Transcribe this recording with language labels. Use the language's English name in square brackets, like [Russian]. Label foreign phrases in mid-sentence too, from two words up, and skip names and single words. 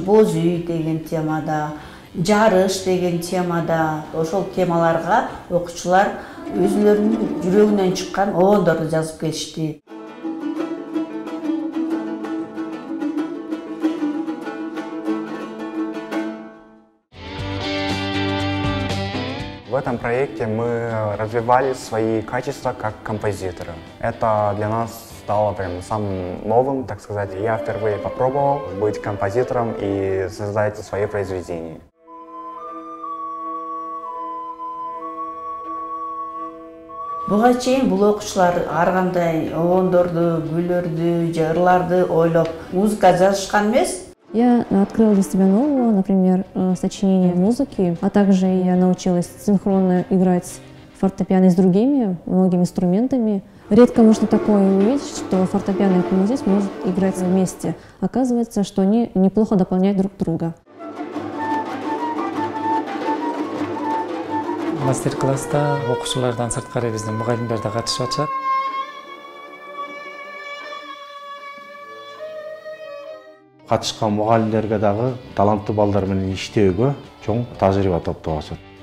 [Kyrgyz] боз үй деген темада, жарыш деген темада, ошол темаларга окуучулар өзүлөрүнүн жүрөгүнөн чыккан обондорду жазып келишти. [Russian] В этом проекте мы развивали свои качества как композитора. Это для нас стало прям самым новым, так сказать. Я впервые попробовал быть композитором и создать свои произведения. [Kyrgyz] Буга чейин бул окуучулар ар кандай обондорду, күйлөрдү, жырларды ойлоп музыка жазышкан эмес. [Russian] Я открыла для себя нового, например, сочинение музыки, а также я научилась синхронно играть фортепиано с другими, многими инструментами. Редко можно такое увидеть, что фортепиано и клавесин могут играть вместе. Оказывается, что они неплохо дополняют друг друга. [Kyrgyz] Мастер-класста окуучулардан сырткары биздин мугалимдер да катышып атышат. Катышкан мугалимдерге дагы таланттуу балдар менен иштөөгө чоң тажрыйба топтоп атышат.